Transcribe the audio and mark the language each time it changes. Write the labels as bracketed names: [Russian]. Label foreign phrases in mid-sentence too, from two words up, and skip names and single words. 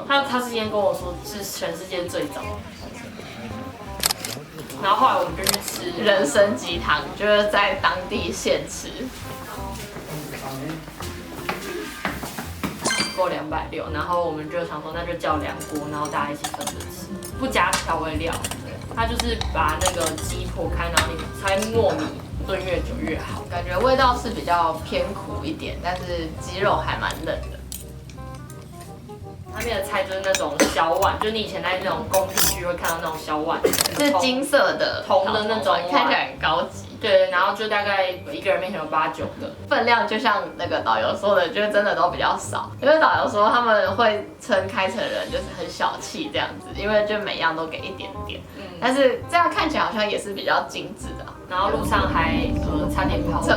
[Chinese] 他之前跟我說是全世界最早。然後後來我們就去吃人參雞湯，就是在當地現吃，夠260，然後我們就想說那就叫2鍋，然後大家一起分着吃，不加調味料。它就是把那個雞剖開，然後你猜糯米燉越久越好，感覺味道是比較偏苦一點，但是雞肉還蠻嫩的。它面的菜就是那種小碗，就你以前在那種宫廷劇会看到那种小碗，是金色的铜的那种碗，看起来很高级。对，然后就大概一個人面前有8、9個，分量就像那個導遊說的，就是真的都比較少。因為導遊說他們會稱開城人就是很小氣這樣子，因為就每樣都給一點點。但是這樣看起來好像也是比較精緻的。然後路上還差點拋錨，